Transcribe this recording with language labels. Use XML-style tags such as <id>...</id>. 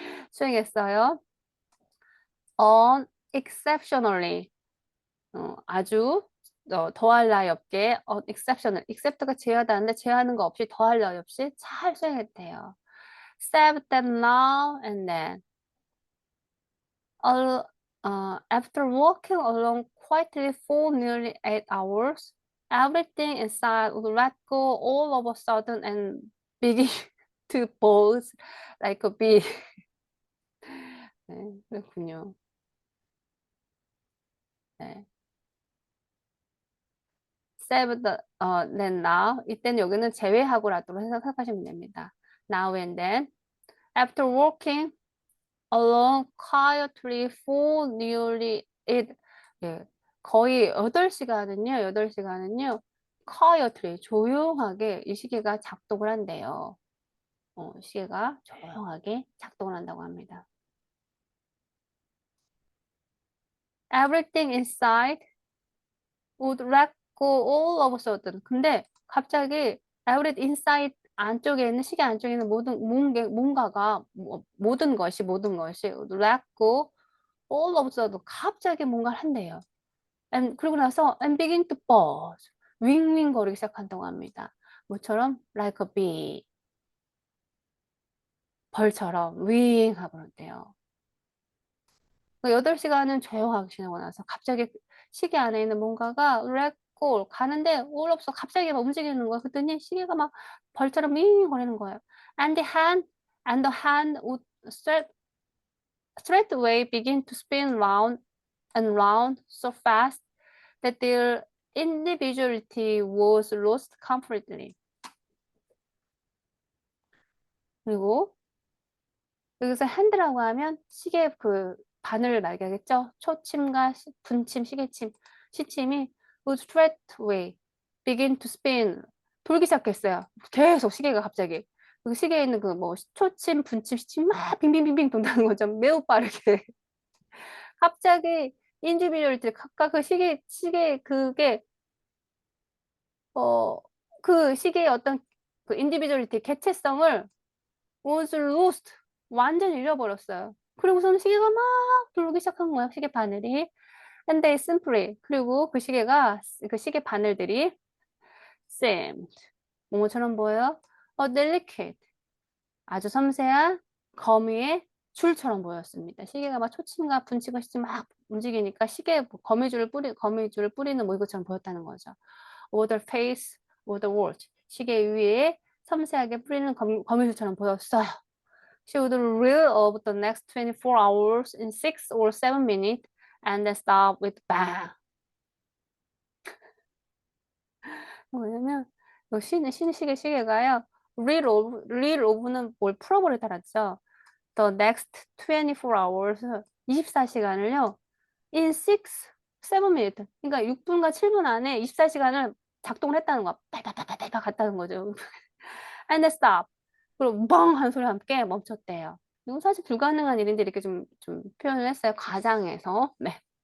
<ko>수행했어요.</ko> <en>Unexceptionally.</en> <ko>아주 더할 나위 없게 exceptional, except가 제외하다는데 제외하는 거 없이 더할 나위 없이 잘 수행했대요.</ko> <en>Save that now and then. After walking along quietly for nearly 8 hours, everything inside would let go all of a sudden and begin to buzz like a bee.</en> <ko>네, 그렇군요. 네.</ko> <en>Save the, then now.</en> <ko>이때는 여기는 제외하고라도 생각하시면 됩니다.</ko> <en>Now and then. After walking along quietly for nearly 8,</en> <ko>예, 거의 8시간은요,</ko> <en>quietly,</en> <ko>조용하게 이 시계가 작동을 한대요. 시계가 조용하게 작동을 한다고 합니다.</ko> <en>Everything inside would let go all of a sudden.</en> <ko>근데 갑자기</ko> <en>everything inside</en> <ko>안쪽에 있는 시계 안쪽에 있는 뭔가가 모든 것이</ko> <en>would let go all of a sudden</en> <ko>갑자기 뭔가를 한대요. 그리고 나서</ko> <en>and begin to buzz.</en> <ko>윙윙 거리기 시작한다고 합니다. 뭐처럼?</ko> <en>like a bee.</en> <ko>벌처럼 윙 하고 그런대요. 8시간은 조용하게 지나고 나서 갑자기 시계 안에 있는 뭔가가</ko> <en>let go</en> <ko>가는데 all 없어 갑자기 막 움직이는 거야. 그랬더니 시계가 막 벌처럼 윙 거리는 거예요.</ko> <en>And the hand would straightway begin to spin round and round so fast that their individuality was lost completely.</en> <ko>그리고 여기서 핸드라고 하면 시계 그 바늘을 말게 하겠죠. 초침과 분침, 시침이</ko> <en>would straightway begin to spin.</en> <ko>돌기 시작했어요. 계속 시계가 갑자기. 그 시계에 있는 그 뭐 초침, 분침, 시침 막 빙빙빙빙 돈다는 거죠. 매우 빠르게. 갑자기 인디비주얼들 각각 그 시계 그게 그 시계의 어떤 그 인디비주얼리티 개체성을</ko> <en>was lost</en> <ko>완전히 잃어버렸어요. 그리고서는 시계가 막 돌기 시작한 거예요. 시계 바늘이.</ko> <en>And they simply</en> <ko>그리고 그 시계 바늘들이</ko> <en>seemed</en> <ko>뭐뭐처럼 보여요?</ko> <en>delicate.</en> <ko>아주 섬세한 거미의 줄처럼 보였습니다. 시계가 막 초침과 분치같이 막 움직이니까 시계에 거미줄을 뿌리는 뭐 이것처럼 보였다는 거죠.</ko> <en>over the face, over the watch.</en> <ko>시계 위에 섬세하게 뿌리는 거미줄처럼 보였어요.</ko> <en>She would reel of the next 24 hours in 6 or 7 minutes and then stop with bang.</en> <ko>뭐냐면 시계가요.</ko> <en>reel of</en> <ko>는 뭘 풀어버릴 달았죠.</ko> <en>The next 24 hours</en> <ko>24시간을요.</ko> <en>in 6, 7 minutes.</en> <ko>그러니까 6분과 7분 안에 24시간을 작동을 했다는 거야. 빨빨빨빨빨 갔다는 거죠.</ko> <en>and then stop.</en> <ko>그리고 뻥 하는 소리와 함께 멈췄대요. 이건 사실 불가능한 일인데 이렇게 좀 표현을 했어요. 가장에서. 네.</ko>